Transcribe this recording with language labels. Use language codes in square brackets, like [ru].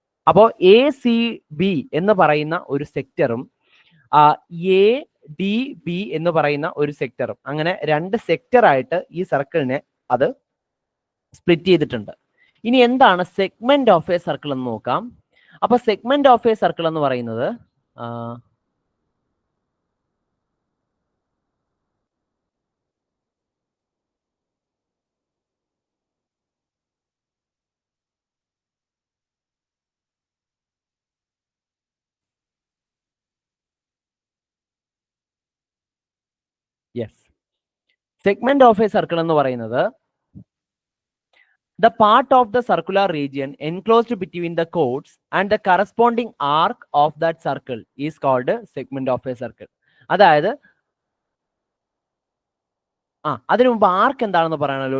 [ml] അപ്പോൾ A C B എന്ന് പറയുന്ന ഒരു സെക്ടറും എ ഡി ബി എന്ന് പറയുന്ന ഒരു സെക്ടറും, അങ്ങനെ 2 സെക്ടർ ആയിട്ട് ഈ സർക്കിളിനെ അത് സ്പ്ലിറ്റ് ചെയ്തിട്ടുണ്ട്. ഇനി എന്താണ് സെഗ്മെന്റ് ഓഫ് എ സർക്കിൾ എന്ന് നോക്കാം. അപ്പൊ സെഗ്മെന്റ് ഓഫ് എ സർക്കിൾ എന്ന് പറയുന്നത് yes, segment of A circle എന്ന് പറയുന്നത് [en] the part of the circular region enclosed between the chords and the corresponding arc of that circle is called segment of a circle. [ml] അതായത് അതിനു മുമ്പ് ആർക്ക് എന്താണെന്ന് പറയാനല്ലോ.